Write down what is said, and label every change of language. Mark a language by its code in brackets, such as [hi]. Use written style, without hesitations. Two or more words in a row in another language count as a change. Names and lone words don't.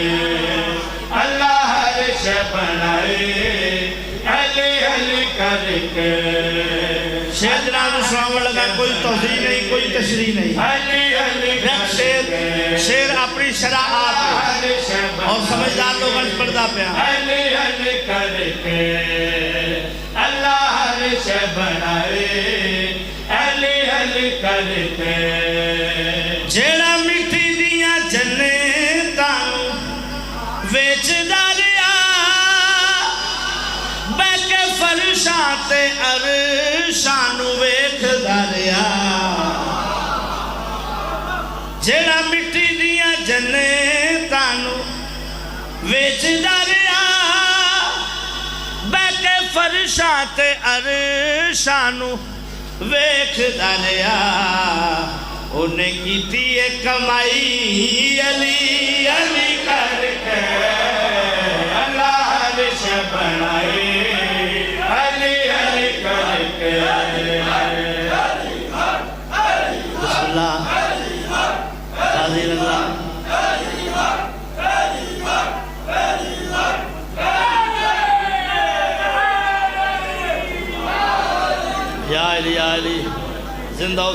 [pa] اللہ ہر شے بنائی علی علی کر کے شیر جناب سلام لگا کوئی توضیح نہیں کوئی تشریح نہیں علی علی شیر اپنی شرح آپ اور سمجھدار لوگ انج پڑھدا پیا علی علی کر کے اللہ ہر شے بنائی علی علی کر کے جیڑا مٹی دیاں جنتاں ویچدا رہیا بہ کے فرشاں تے عرشاں نو ویکھدا رہیا جیڑا مٹی دیاں جنتاں ویچدا رہیا بہ کے فرشاں تے عرشاں نو ویکھدا رہیا انہیں کیتی ایک کمائی علی علی کر کے اللہ ہر شے بنائی علی علی کر کے [ar] بسم اللہ [pa] غازی اللہ یا علی زندہ و